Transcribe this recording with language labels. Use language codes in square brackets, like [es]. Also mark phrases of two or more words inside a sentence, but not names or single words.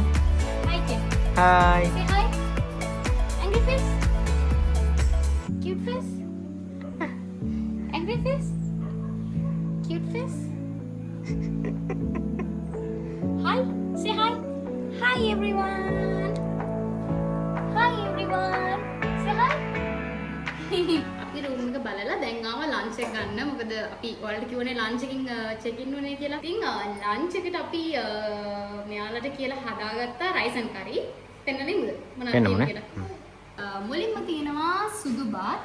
[en] Hi Ken. Hai. Say hi. Angry face. Cute face. Angry face. Cute face. Hi. Say hi. Hi everyone. Hi everyone. Say hi. [si] අපි රූම් එක බලලා දැන් ආව ලන්ච් එක ගන්න. මොකද අපි ඔයාලට කිව්වනේ ලන්ච් එකකින් [en] check in [si] උනේ කියලා. ඉතින් ලන්ච් එකට අපි මෙයාලට කියලා හදාගත්තා [en] rice and curry. [si] පෙන්නලින්ද මොනවද කියලා. මුලින්ම තියෙනවා සුදු බාත්.